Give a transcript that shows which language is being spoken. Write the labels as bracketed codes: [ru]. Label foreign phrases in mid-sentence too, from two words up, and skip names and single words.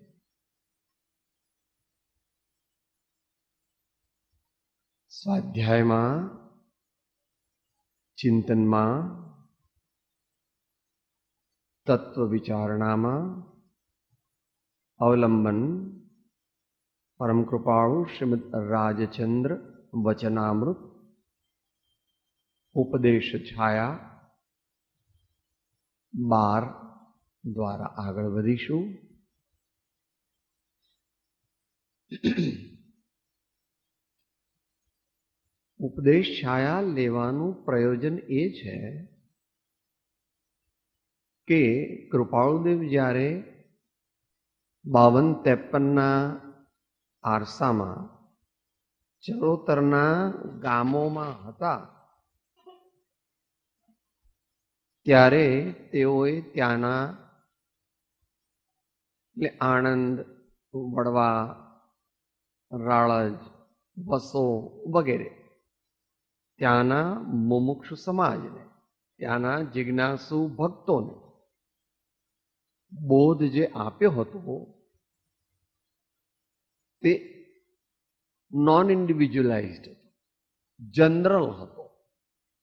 [gu] સ્વાધ્યાય માં ચિંતન માં તત્વ વિચારણા માં અવલંબન પરમ કૃપાળુ શ્રીમદ રાજચંદ્ર વચનામૃત ઉપદેશ છાયા 12 દ્વારા આગળ વધીશું। ઉપદેશ છાયા લેવાનું પ્રયોજન એ છે કે કૃપાળુદેવ જ્યારે 52-53 આરસામાં ચરોતરના ગામોમાં હતા ત્યારે તેઓએ ત્યાના એટલે આણંદ, વડવા, રાળજ, વસો વગેરે ત્યાંના મુમુક્ષુ સમાજને, ત્યાંના જિજ્ઞાસુ ભક્તોને બોધ જે આપ્યો હતો તે નોન ઇન્ડિવિજ્યુઅલાઇઝડ હતો, જનરલ હતો.